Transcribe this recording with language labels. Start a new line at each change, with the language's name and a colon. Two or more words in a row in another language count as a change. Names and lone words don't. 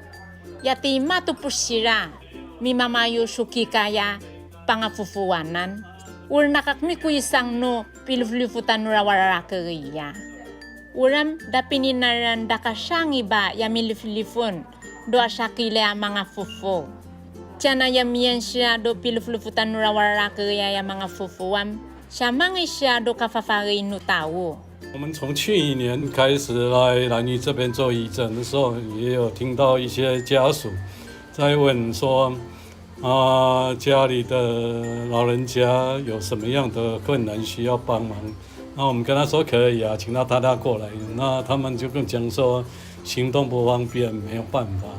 Yami: ya tima tu pusira mimamayo suki kaya pangafufuanan ur nakakmi kuisang no piluflufutan rawarara keriya uram dapininaran dakasangi ba ya miliflifun do asakile mga fufu tiana ya miyan siya do piluflufutan rawarara keriya ya mga fufuam siya mangi siya do kafafari no tawo。
Chinese: 我们从去年开始来兰屿这边做义诊的时候，也有听到一些家属在问说，家里的老人家有什么样的困难需要帮忙？那我们跟他说可以啊，请他带他过来。那他们就跟讲说行动不方便，没有办法。